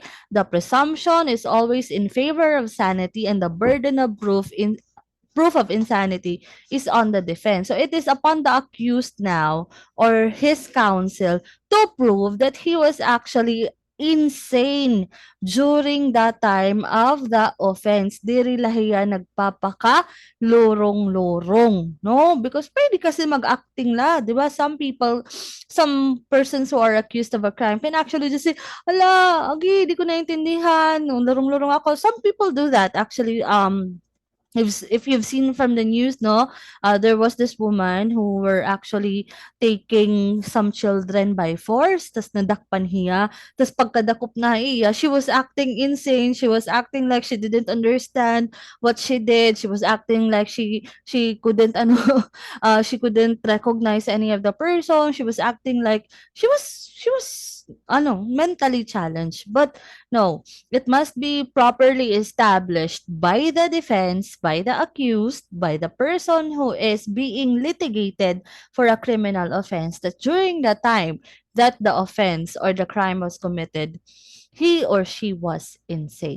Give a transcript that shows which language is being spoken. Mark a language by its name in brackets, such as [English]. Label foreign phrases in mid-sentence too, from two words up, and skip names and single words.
[English] The presumption is always in favor of sanity, and the burden of proof of insanity is on the defense. So it is upon the accused now or his counsel to prove that he was actually insane during that time of the offense. [Waray] Diri lahiya nagpapaka lorong-lorong, no? Because pwede kasi mag-acting la, di ba? [English] Some persons who are accused of a crime can actually just say, [Waray] ala, agi, di ko naintindihan, no, lorong-lorong ako. [English] Some people do that actually. If you've seen from the news, no, there was this woman who were actually taking some children by force, [Waray] tas nadakpan hiya, tas pagkadakop na iya, [English] she was acting insane, she was acting like she didn't understand what she did, she was acting like she couldn't she couldn't recognize any of the person, she was acting like she was mentally challenged. But no, it must be properly established by the defense, by the accused, by the person who is being litigated for a criminal offense that during the time that the offense or the crime was committed, he or she was insane.